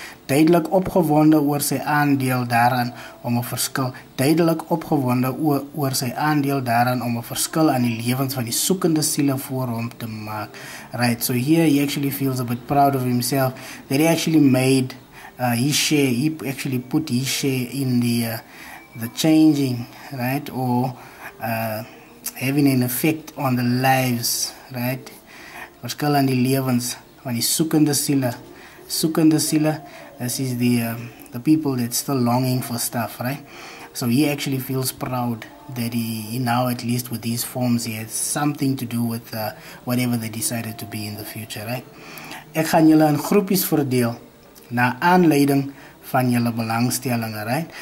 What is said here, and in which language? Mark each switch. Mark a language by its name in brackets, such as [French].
[Afrikaans] Duidelik opgewonde oor sy aandeel daaraan om 'n verskil. Duidelik opgewonde oor sy aandeel daaraan om 'n verskil aan die lewens van die soekende siele voor hom te maak. [English] Right, so here he actually feels a bit proud of himself that he actually made his share. He actually put his share in the changing, right, or having an effect on the lives, right? [Afrikaans] Verskil aan die lewens van die soekende siele. Soekende siele, [English] this is the people that's still longing for stuff, right? So he actually feels proud that he now, at least with these forms, he has something to do with whatever they decided to be in the future, right? [Afrikaans] Ek gaan julle in groepies verdeel na aanleiding van julle belangstellinge, right?